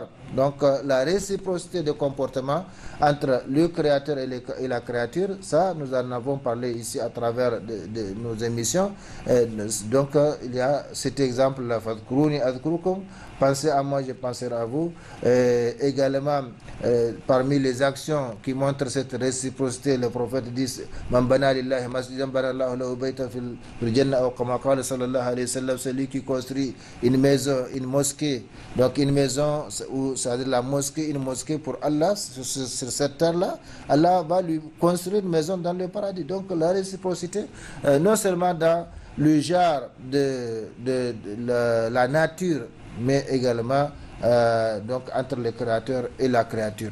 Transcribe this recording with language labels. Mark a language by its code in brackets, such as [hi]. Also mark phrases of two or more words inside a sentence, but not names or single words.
[fr] Donc la réciprocité de comportement entre le créateur et la créature, ça nous en avons parlé ici à travers de nos émissions. Donc il y a cet exemple là: [ar] فاذكروني أذكركم, [fr] pensez à moi, je penserai à vous. Également parmi les actions qui montrent cette réciprocité, le prophète dit: [ar] من بنى لله مسجدا بنى الله له بيتا في الجنة, [fr] ou comme [ar] قال صلى الله عليه وسلم, [fr] celui qui construit une maison, une mosquée, donc une maison, ou c'est-à-dire la mosquée, une mosquée pour Allah sur cette terre-là, Allah va lui construire une maison dans le paradis. Donc la réciprocité, non seulement dans le genre de la nature, mais également donc entre le créateur et la créature.